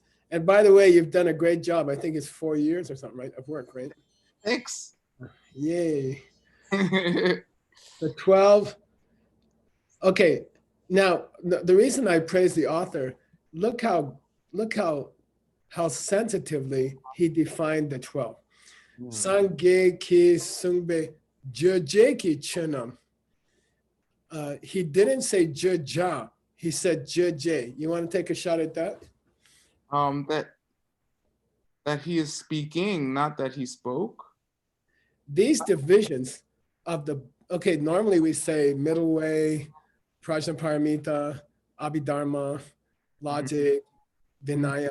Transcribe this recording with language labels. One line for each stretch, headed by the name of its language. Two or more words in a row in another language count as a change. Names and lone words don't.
English: And by the way, you've done a great job. I think it's 4 years or something, right, of work, right? Thanks. Yay. The 12. Okay, now the reason I praise the author, look how sensitively he defined the 12.
Tibetan: Sangye ki sungbe jeje ki chenam.
English: He didn't say jeja, he said jeje. You want to take a shot at that? That he is speaking, not that he spoke. These divisions of the, okay, normally we say middle way, Prajnaparamita, Abhidharma, logic, Vinaya.